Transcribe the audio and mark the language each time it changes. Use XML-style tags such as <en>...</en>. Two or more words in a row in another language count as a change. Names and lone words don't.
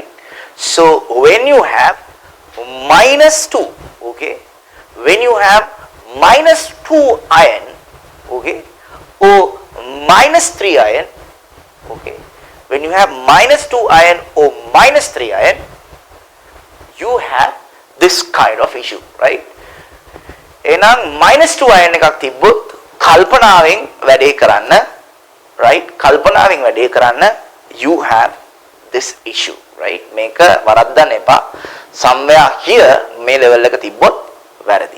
<en>So when you have -2, okay, when you have -2 ion, okay, or -3 ion, okay, when you have -2 ion or -3 ion, you have this kind of issue, right.</en> <si>එහෙනම් -2 ion එකක් තිබ්බොත් කල්පනාවෙන් වැඩේ කරන්න, right, කල්පනාවෙන් වැඩේ කරන්න,</si> <en>you have this issue, right.</en> <si>මේක වරද්දන්න එපා.</si> <en>somewhere here</en> <si>මේ level එක තිබ්බොත් වැරදි.</si>